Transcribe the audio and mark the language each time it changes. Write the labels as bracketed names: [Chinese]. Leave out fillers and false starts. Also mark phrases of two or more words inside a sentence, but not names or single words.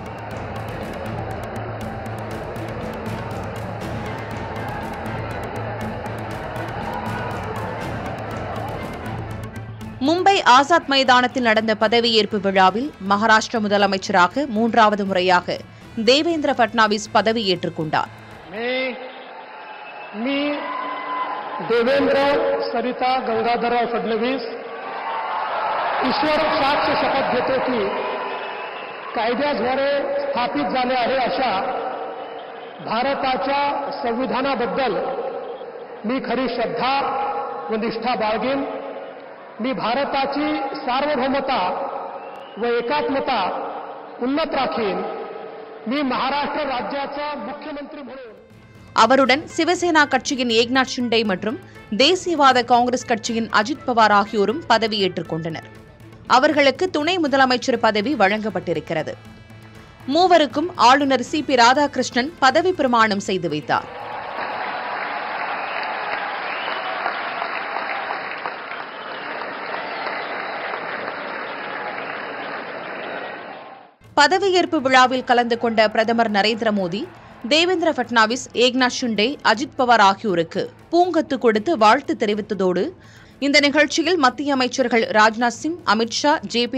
[Tamil] மும்பை ஆசாத் மைதானத்தில் நடந்த பதவியேற்பு விழாவில் மகாராஷ்டிர முதலமைச்சராக மூன்றாவது முறையாக தேவேந்திர ஃபட்னவிஸ் பதவியேற்றுக் கொண்டார். [Marathi] देवेंद्र सरिता गंगाधरराव फडणवीस ईश्वर साक्ष शपथ घेतो की कायद्याद्वारे स्थापित झाले आहे अशा भारताच्या संविधानाबद्दल मी खरी श्रद्धा व निष्ठा बाळगेन. मी भारताची सार्वभौमता व एकात्मता उन्नत राखीन. मी महाराष्ट्र राज्याचा मुख्यमंत्री म्हणून. [Tamil] அவருடன் சிவசேனா கட்சியின் ஏக்நாத் ஷிண்டே மற்றும் தேசியவாத காங்கிரஸ் கட்சியின் அஜித் பவார் ஆகியோரும் பதவியேற்றுக் கொண்டனர். அவர்களுக்கு துணை முதலமைச்சர் பதவி வழங்கப்பட்டிருக்கிறது. மூவருக்கும் ஆளுநர் சி.பி. ராதாகிருஷ்ணன் பதவி பிரமாணம் செய்து வைத்தார். பதவியேற்பு விழாவில் கலந்து கொண்ட பிரதமர் நரேந்திர மோடி தேவேந்திர ஃபட்னவிஸ், ஏக்நாத் ஷிண்டே, அஜித் பவார் ஆகியோருக்கு பூங்கொத்து கொடுத்து வாழ்த்து தெரிவித்ததோடு இந்த நிகழ்ச்சியில் மத்திய அமைச்சர்கள் ராஜ்நாத் சிங், அமித் ஷா, ஜே.பி.